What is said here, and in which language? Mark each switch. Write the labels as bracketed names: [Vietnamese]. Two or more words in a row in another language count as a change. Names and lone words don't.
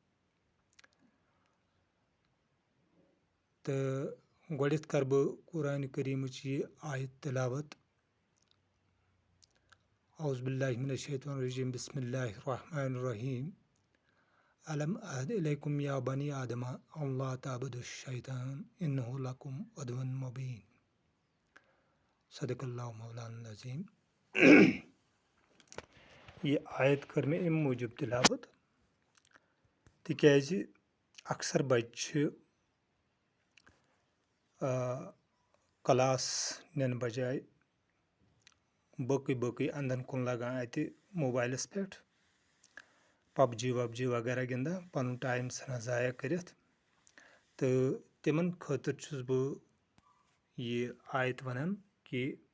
[Kashmiri] تہٕ گۄڈٕنٮ۪تھ کَرٕ بہٕ قرآنِ کریٖمٕچ یہِ آیت تلاوت [Arabic] اعوذ باللہ من الشیطان الرجیم بسم اللہ الرحمن الرحیم الم اعہد الیکم یا بنی آدم ان لا تعبدوا الشیطان انہ لکم عدو مبین صدق اللہ مولانا العظیم [Kashmiri] یہ آیت کٔر مےٚ اَمہِ موٗجوٗب تلاوت تِکیازِ اکثر بچہِ چھِ کلاس نِنہٕ بجاے باقٕے اندن کُن لگان اتہِ موبایلس پٮ۪ٹھ پب جی وغیرہ گِنٛدان پنُن ٹایم ژھٕنان ضایع کٔرِتھ تہٕ تِمن خٲطرٕ چھُس بہٕ یہِ آیت ونان کہِ